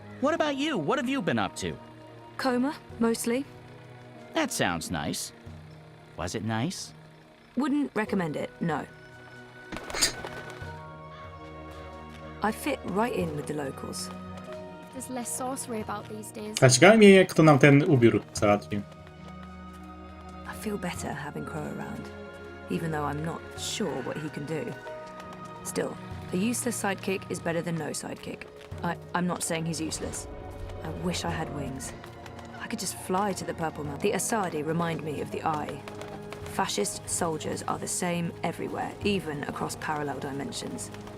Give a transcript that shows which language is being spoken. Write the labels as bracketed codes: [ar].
[en] What about you? What have you been up to? Coma, mostly. That sounds nice. Was it nice? Wouldn't recommend it, no. I fit right in with the locals. There's less sorcery about these days. [pl] A ciekawe mnie, jak to nam ten ubiór załatwił. [en] I feel better having Crow around, even though I'm not sure what he can do. Still, a useless sidekick is better than no sidekick. I'm not saying he's useless. I wish I had wings. I could just fly to the Purple Mountain. The Azadi remind me of the Eye. Fascist soldiers are the same everywhere, even across parallel dimensions.